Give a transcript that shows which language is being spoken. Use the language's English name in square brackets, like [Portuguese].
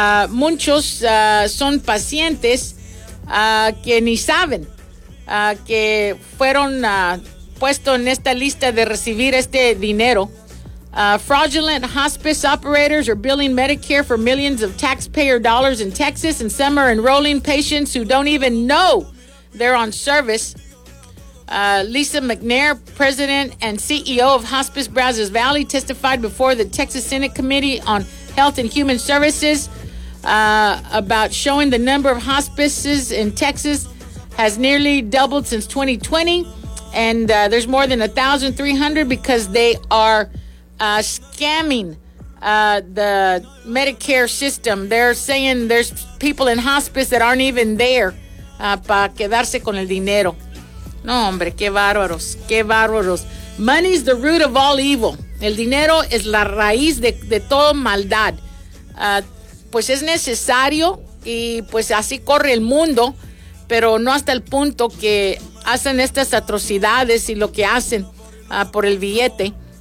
[Spanish] Muchos son pacientes que ni saben que fueron puestos en esta lista de recibir este dinero. [English] Fraudulent hospice operators are billing Medicare for millions of taxpayer dollars in Texas, and some are enrolling patients who don't even know they're on service. Lisa McNair, president and CEO of Hospice Brazos Valley, testified before the Texas Senate Committee on Health and Human Services about showing the number of hospices in Texas has nearly doubled since 2020, and there's more than 1,300 because they are scamming the Medicare system. They're saying there's people in hospice that aren't even there [Spanish] para quedarse con el dinero. No, hombre, qué bárbaros, qué bárbaros. [English] Money's the root of all evil. [Spanish] El dinero es la raíz de toda maldad. Pues es necesario y pues así corre el mundo, pero no hasta el punto que hacen estas atrocidades y lo que hacen por el billete.